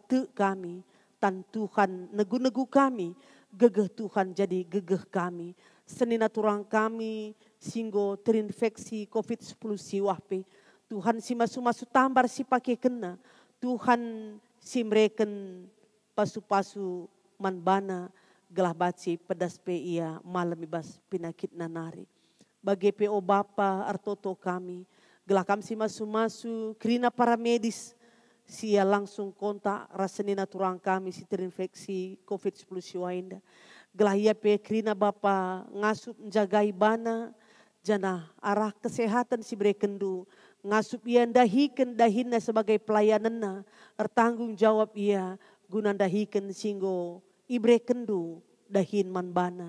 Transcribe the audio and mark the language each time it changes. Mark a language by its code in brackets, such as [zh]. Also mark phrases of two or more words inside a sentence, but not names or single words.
[btx] te kami, tan Tuhan negu-negu kami, gegeh Tuhan jadi gegeh kami, senina turang kami singgo terinfeksi COVID-19 siwahpe, Tuhan si masu-masu tambar si pakai kena, Tuhan si mereken pasu-pasu manbana, gelah baci pedas pe ia malam ibas pinakit nanari. Bagi PO Bapa artoto kami, gelah kami si masu-masu kerina [id] para medis, [btx] sia langsung kontak rasenina turang kami si terinfeksi COVID-19 siwainda. Gelahia pe krina Bapa ngasup menjagai bana jana arah kesehatan si berekendu. Ngasup ia dahikan dahinna sebagai pelayananna. Ertanggung jawab ia guna dahikan singgo ibre kendu dahin man bana.